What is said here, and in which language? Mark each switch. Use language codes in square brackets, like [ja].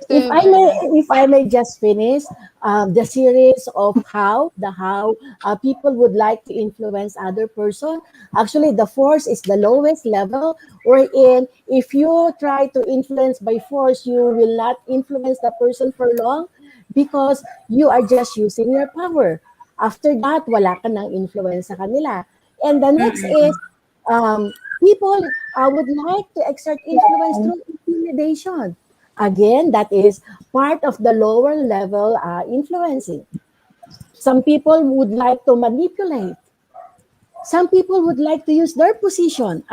[en] If I may just finish the series of how people would like to influence other person. Actually, the force is the lowest level, wherein if you try to influence by force, you will not influence the person for long because you are just using your power. After that, [tl] wala ka ng influence sa kanila. [en] And the next is people would like to exert influence through intimidation. Again, that is part of the lower level influencing. Some people would like to manipulate. Some people would like to use their position.